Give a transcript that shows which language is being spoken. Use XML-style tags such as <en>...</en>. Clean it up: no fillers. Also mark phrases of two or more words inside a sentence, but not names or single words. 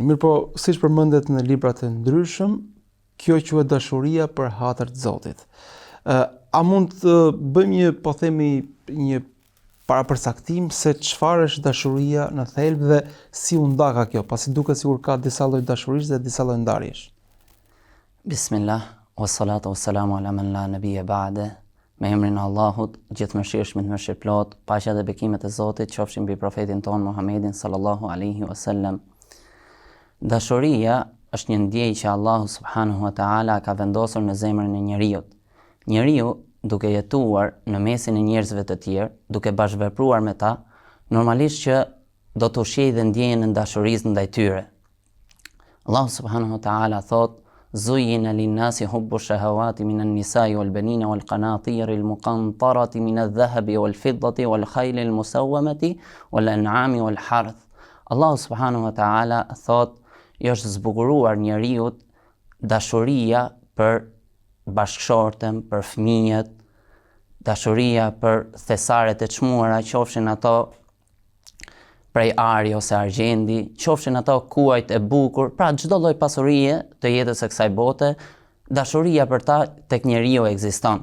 <sq>Mirë, po siç përmendet në librat e ndryshëm, kjo quhet dashuria për hatër të Zotit. A mund të bëjmë një parapërcaktim se çfarë është dashuria në thelb dhe si u nda ka kjo, pasi duket sikur ka disa lloj dashurisë dhe disa lloj ndarjesh.</sq> <ar>بسم الله، والصلاة والسلام على من لا نبي بعده.</ar> <sq>Me emrin e Allahut, gjithëmëshirshmit, mëshirëplot, paqja dhe bekimet e Zotit qofshin mbi profetin ton Muhammedin</sq> <ar>صلى الله عليه وسلم.</ar> <sq>Dashuria është një ndjenjë që Allahu</sq> <ar>سبحانه وتعالى</ar> <sq>ka vendosur në zemrën e njeriut. Njeriu, duke jetuar në mesin e njerëzve të tjerë, duke bashkëvepruar me ta, normalisht që do të ushqejë dhe ndjenjën e dashurisë ndaj tyre. Allahu</sq> <ar>سبحانه وتعالى</ar> <sq>thotë:</sq> <ar>زين للناس حب الشهوات من النساء والبنين والقناطير المقنطرة من الذهب والفضة والخيل المسومة والأنعام والحرث.</ar> <sq>Allah</sq> <ar>سبحانه وتعالى</ar> <sq>thot, është zbukuruar njeriut dashuria për bashkëshorten, për fëmijët, dashuria për thesaret e çmuara, qofshin ato prej ari ose argjendi, qofshin ato kuajt e bukur, pra çdo lloj pasurie të jetës së kësaj bote, dashuria për ta tek njeriu ekziston.</sq>